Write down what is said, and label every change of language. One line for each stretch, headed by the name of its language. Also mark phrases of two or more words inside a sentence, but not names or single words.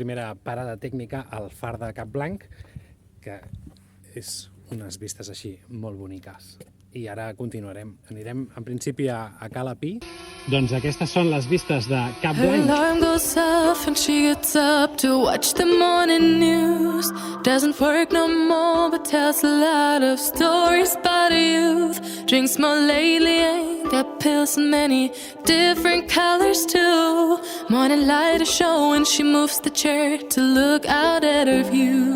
Catalan: primera parada tècnica al far de Cap Blanc, que és unes vistes així molt boniques. I ara continuarem. Anirem en principi a Cala Pi. Doncs aquestes són les vistes de Cap Blanc.
English: Her alarm goes off and she gets up to watch the morning news. Doesn't work no more but tells a lot of stories about her youth. Drinks more lately, ain't got pills in many different colors too. Morning light is showing, she moves the chair to look out at her view.